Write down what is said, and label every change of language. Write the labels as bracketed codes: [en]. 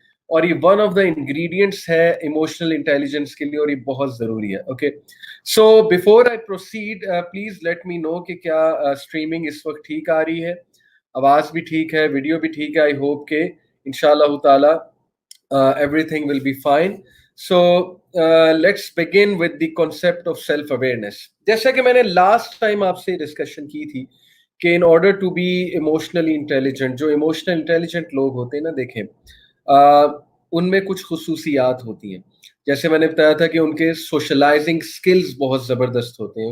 [hi] और ये [en] one of the ingredients [hi] है इमोशनल इंटेलिजेंस के लिए और ये बहुत जरूरी है। [en] okay, so before I proceed please let me know [hi] कि क्या स्ट्रीमिंग इस वक्त ठीक आ रही है, आवाज भी ठीक है, वीडियो भी ठीक है। [en] I hope [hi] के इंशाल्लाह ताला [en] everything will be fine. So let's begin with the concept of self awareness. [hi] जैसा कि मैंने लास्ट टाइम आपसे डिस्कशन की थी कि [en] in order to be emotionally intelligent, [hi] जो इमोशनल इंटेलिजेंट लोग होते हैं ना, देखें उनमें कुछ खुसूसियात होती हैं। जैसे मैंने बताया था कि उनके सोशलाइजिंग स्किल्स बहुत ज़बरदस्त होते हैं।